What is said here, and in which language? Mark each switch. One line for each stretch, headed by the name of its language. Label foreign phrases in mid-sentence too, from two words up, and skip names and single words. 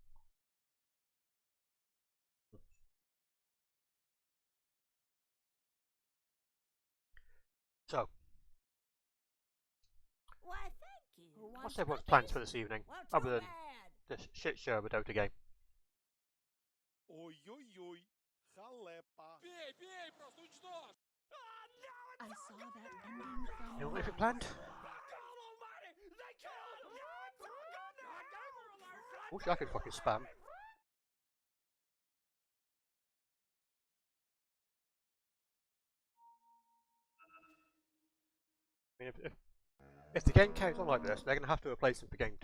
English: So, Why, thank you. Who what's wants everyone's cookies? plans for this evening, Well, other too than bad. this shit show of a Dota game?
Ukrainian: Ой, ой, ой. Халепа.
Russian: Бей, бей, просто уничтожь.
English: I saw that ending from You know what if it miles planned? Wish I could fucking spam. I mean, if the game carries on like this, they're going to have to replace him for game 2.